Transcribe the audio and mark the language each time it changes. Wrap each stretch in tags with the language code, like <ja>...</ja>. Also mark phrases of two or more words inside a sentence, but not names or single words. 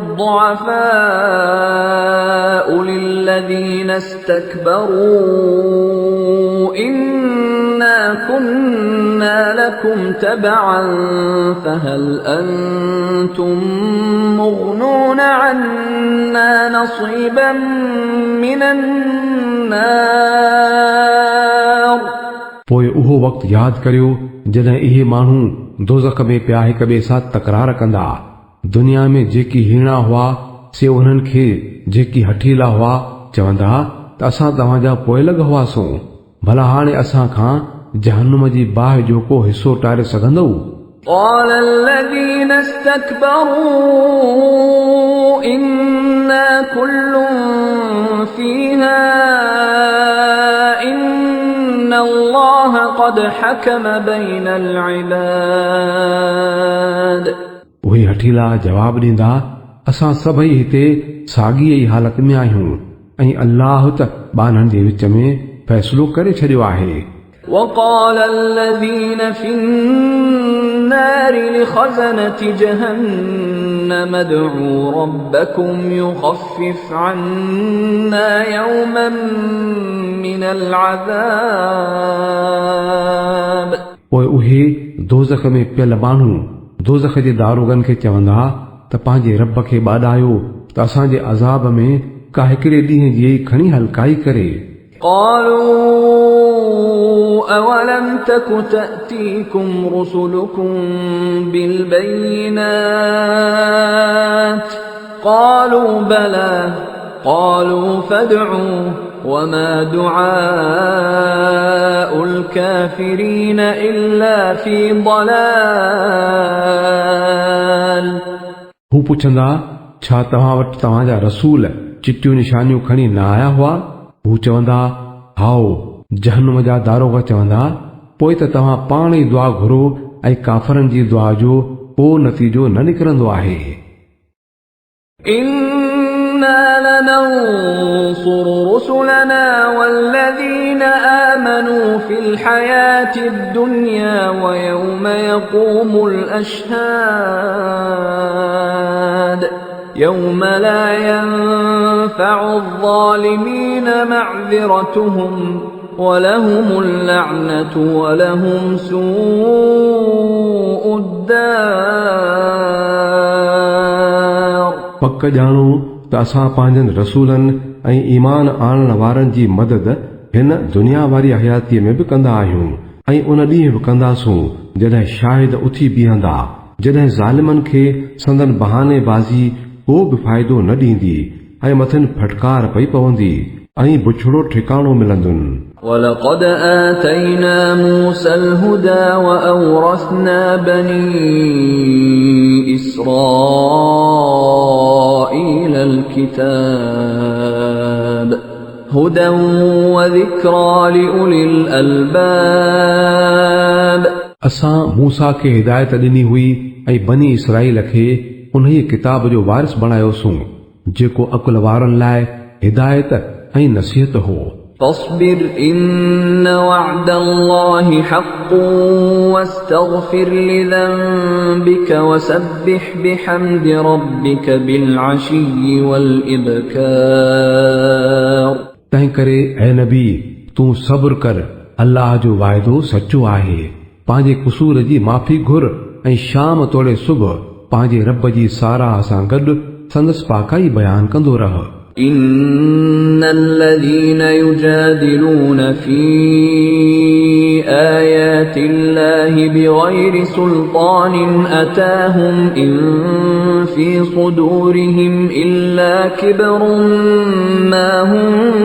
<ar>الضُّعَفَاءُ لِلَّذِينَ اسْتَكْبَرُوا إِنَّا كُنَّا لَكُمْ تَبَعًا فَهَلْ أَنْتُمْ مُغْنُونَ عَنَّا نَصِيبًا مِنَ النَّارِ।</ar> <sd>पोइ उहो वक़्तु यादि करियो जॾहिं इहे माण्हू दोज़ख में पिया हिक ॿिए सां तकरार कंदा। दुनिया में जेकी हीणा हुआ से उन्हनि खे जेकी हठीला हुआ चवंदा त असां तव्हांजा पोइलग हुआसूं, भला हाणे असां खां जहन्नुम जी बाहि जो को हिसो टारे सघंदव।</sd> <ar>قال الذين استكبروا إنا كل فيها إن الله قد حكم بين العباد।</ar> <sd>उहे हठीला जवाब ॾींदा असां सभई हिते साॻीअ ई हालत में आहियूं ऐं अल्लाह त ॿारनि जे विच में फ़ैसिलो करे छॾियो आहे।</sd> <ar>وقال الذين في النار لخزنة جهنم ادعوا ربكم يخفف عنا يوما من العذاب।</ar> <sd>पोइ उहे दोज़ख में पियल माण्हू दोज़ख जे दारोगनि खे चवंदा त पंहिंजे रब खे ॿाॾायो त असांजे अज़ाब में का हिकिड़े ॾींहं जी खणी हलकाई करे।</sd> <ar>قالوا أولم تك تأتيكم رسلكم بالبينات قالوا بلى قالوا فادعوا وما دعاء الكافرين إلا في ضلال।</ar> <sd>हू पुछंदा छा तव्हां वटि तव्हांजा रसूल चिटियूं निशानियूं खणी न आया हुआ? हू चवंदा हाओ। जहन्नुम जा दारोगा चवंदा पोइ त तव्हां पाण ई दुआ घुरो ऐं काफ़रनि जी दुआ जो को नतीजो न निकिरंदो आहे।</sd> <ar>إنا لننصر رسلنا والذين آمنوا في الحياة الدنيا ويوم يقوم الأشهاد يوم لا ينفع الظالمين معذرتهم ولهم اللعنة ولهم سوء الدار।</ar> <sd>पक ॼाणो त असां पंहिंजनि रसूलनि ऐं ईमान आणण वारनि जी मदद हिन दुनिया वारी हयातीअ में बि कंदा आहियूं ऐं उन ॾींहुं बि कंदासूं जॾहिं शाहिद उथी बीहंदा, जॾहिं ज़ालिमनि खे संदन बहाने बाज़ी को बि फ़ाइदो न ॾींदी ऐं मथनि फटकार पई पवंदी ऐं बुछड़ो ठिकाणो मिलंदुनि।</sd> <ar>ولقد آتينا موسى الهدى وأورثنا بني إسرائيل الكتاب هدى وذكرى لأولي الألباب</ar> <sd>असां मूसा खे हिदायत ॾिनी हुई ऐं बनी इसराईल खे उन किताब जो वारिस बणायोसूं जेको अकुल वारनि लाइ हिदायत ऐं नसीहत हो।</sd> <ar>فاصبر إن وعد الله حق واستغفر لذنبك وسبح بحمد ربك بالعشي والإبكار</ar> <sd>तंहिं करे ऐ नबी तूं सब्र कर, अल्लाह जो वाइदो सचो आहे। पंहिंजे क़सूर जी माफ़ी घुर ऐं शाम तोड़े सुबुह पंहिंजे रब जी साराह सां गॾु संदसि पाकाई बयान कंदो रह।</sd> <ar>إن الذين يجادلون في آيات الله بغير سلطان أتاهم إن في صدورهم إلا كبر ما هم</ar>